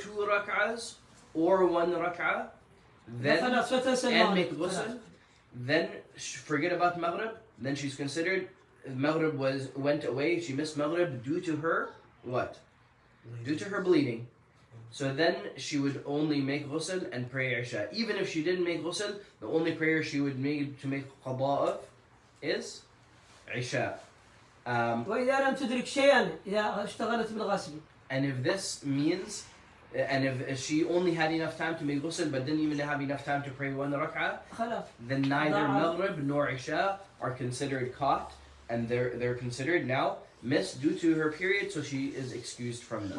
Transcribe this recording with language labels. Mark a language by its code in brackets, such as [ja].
[en] 2 rak'ahs, or 1 rak'ah, then and make ghusl, then forget about Maghrib, then she's considered Maghrib went away, she missed Maghrib due to her what? Due to her bleeding. So then she would only make ghusl and pray Isha. Even if she didn't make ghusl, the only prayer she would need to make qada of is Isha. [ar] وإذا لم تدرك شيئا إذا اشتغلت بالغسل. [en] And if this means, and if she only had enough time to make ghusl but didn't even have enough time to pray 1 rak'ah, [ar] خلاص. [en] then neither Maghrib nor Isha are considered caught, and they're considered now missed due to her period, so she is excused from them.